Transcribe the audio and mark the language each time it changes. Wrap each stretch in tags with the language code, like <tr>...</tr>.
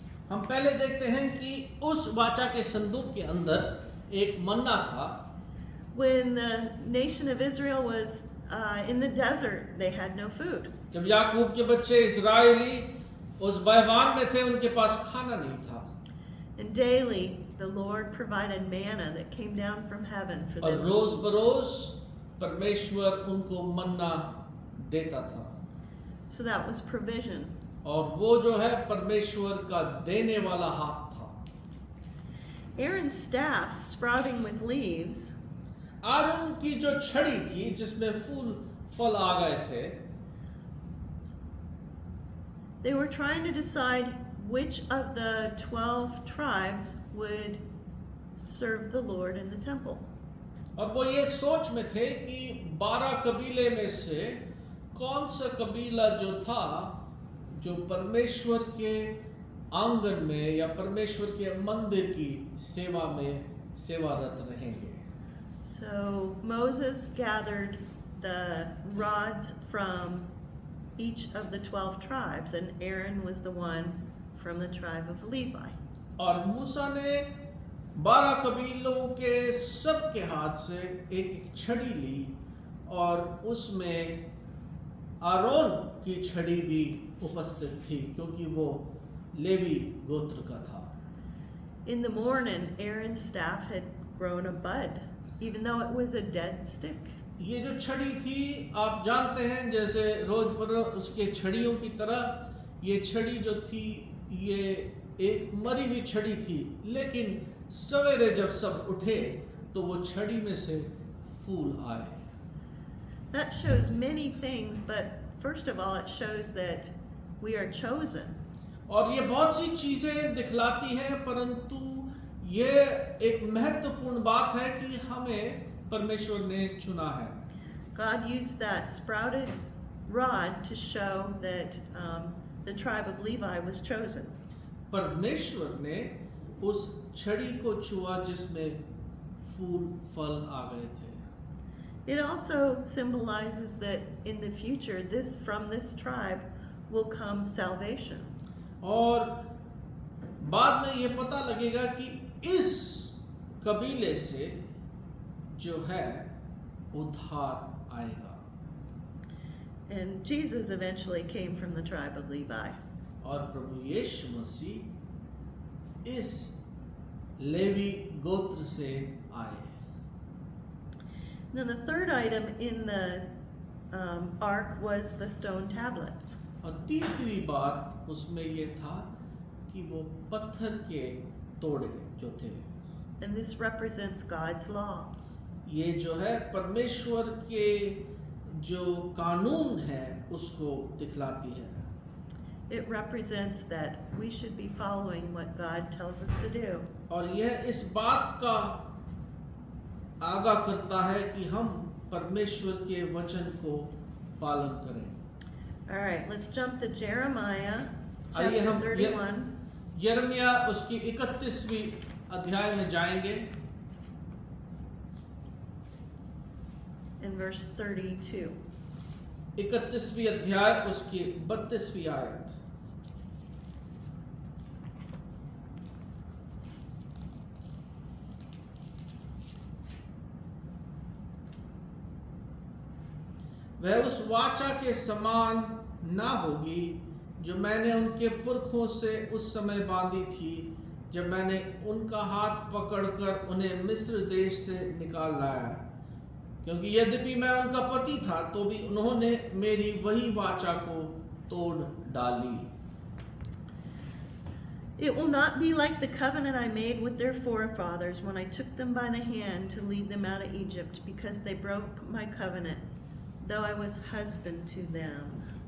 <hi>हम पहले देखते हैं कि उस वाचा के संदूक के अंदर एक मन्ना था.</hi> <en>When the nation of Israel was in the desert, they had no food.</en> <hi>जब याकूब के बच्चे इजरायली उस बैवान में थे, उनके पास खाना नहीं था.</hi> <en>And daily the Lord provided manna that came down from heaven for</en> <hi>और</hi> <en>them.</en> <hi>रोज बरोज परमेश्वर उनको मन्ना देता था.</hi> <en>So that was provision.</en> <hi>और वो जो है परमेश्वर का देने वाला हाथ था.</hi> <en>Aaron's staff sprouting with leaves,</en> <hi>Aron की जो छड़ी थी जिसमें फूल फल आ गए थे,</hi> <en>they were trying to decide which of the 12 tribes would serve the Lord in the temple.</en> <hi>और वो ये सोच में थे कि 12 कबीले में से कौन सा कबीला जो था जो परमेश्वर के आंगन में या परमेश्वर के मंदिर की सेवा में सेवारत रहेंगे.</hi> <en>So Moses gathered the rods from each of the 12 tribes, and Aaron was the one from the tribe of Levi.</en> <hi>और मूसा ने 12 कबीलों के सब के हाथ से एक छड़ी ली, और उसमें आरोन की छड़ी भी उपस्थित थी क्योंकि वो लेवी गोत्र का था.</hi> <en>In the morning, Aaron's staff had grown a bud, even though it was a dead stick.</en> <hi>ये जो छड़ी थी, आप जानते हैं, जैसे रोज पर उसके छड़ियों की तरह ये छड़ी जो थी ये एक मरी हुई छड़ी थी, लेकिन सवेरे जब सब उठे तो वो छड़ी में से फूल आए।</hi> <en>That shows many things, but first of all, it shows that we are chosen.</en> <hi>और ये बहुत सी चीजें दिखलाती है, परंतु ये एक महत्वपूर्ण बात है कि हमें परमेश्वर ने चुना है।</hi> <en>God used that sprouted rod to show that the tribe of Levi was chosen.</en> <hi>परमेश्वर ने उस छड़ी को छुआ जिसमें फूल फल आ गए थे।</hi> <en>It also symbolizes that in the future, from this tribe will come salvation.</en> <hi>और बाद में ये पता लगेगा कि इस कबीले से जो है उद्धार आएगा।</hi> <en>And Jesus eventually came from the tribe of Levi.</en> <hi>और प्रभु यीशु मसीह इस लेवी गोत्र से आए।</hi> <en>Then the third item in the ark was the stone tablets.</en> <hi>और तीसरी बात उसमें ये था कि वो पत्थर के तोड़े जो थे।</hi> <en>And this represents God's law.</en> <hi>ये जो है परमेश्वर के जो कानून है उसको दिखलाती है।</hi> <en>It represents that we should be following what God tells us to do.</en> <hi>और यह इस बात का आगाह करता है कि हम परमेश्वर के वचन को पालन करें।</hi> <en>All right, let's jump to Jeremiah</en> <hi>आइए</hi> <en>chapter</en> <hi>हम</hi> <en>31</en> <hi>यिर्मयाह उसकी 31वीं अध्याय में जाएंगे</hi> <en>and verse 32.</en> <hi>31वीं अध्याय उसकी 32वीं आयत। वह उस वाचा के समान ना होगी जो मैंने उनके पुरखों से उस समय बांधी थी जब मैंने उनका हाथ पकड़कर उन्हें मिस्र देश से निकाल लाया, क्योंकि यद्यपि मैं उनका पति था तो भी उन्होंने मेरी वही वाचा को तोड़ डाली।</hi> <en>It will not be like the covenant I made with their forefathers when I took them by the hand to lead them out of Egypt, because they broke my covenant, though I was husband to them.</en>